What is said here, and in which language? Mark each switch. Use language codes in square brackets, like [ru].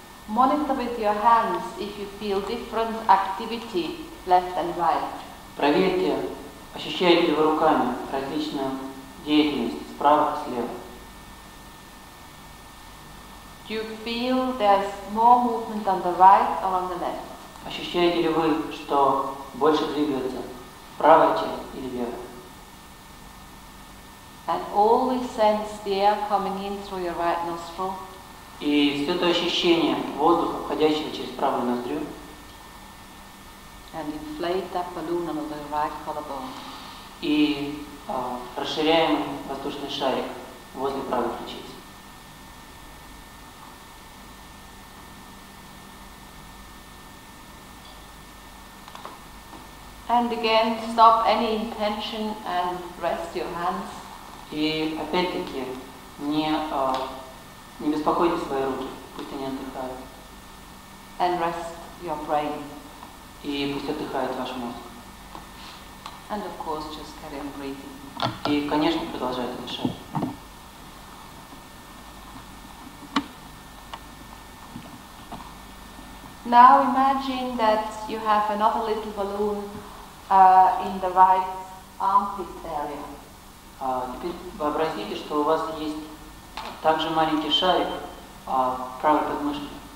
[en] monitor with your hands if you feel different activity left and right. [ru] проверьте, ощущаете ли вы руками различную деятельность справа и слева. [en] Do you feel there's more movement on the right or on the left? [ru] Ощущаете ли вы, что больше двигается правая часть или левая? [en] And always sense the air coming in through your right nostril. [ru] И все это ощущение воздуха, входящего через правую ноздрю, [en] And inflate that balloon under the right collarbone. [ru] и расширяемый воздушный шарик возле правой ключицы. [en] And again, stop any intention and rest your hands. [ru] И опять-таки не беспокойте свои руки, пусть они отдыхают. [en] And rest your brain. [ru] И пусть отдыхает ваш мозг. [en] And of course, just carry on breathing. [ru] И, конечно, продолжайте дышать. [en] Now imagine that you have another little balloon in the right armpit area. [ru] Теперь вообразите, что у вас есть также маленький шарик в правой подмышке.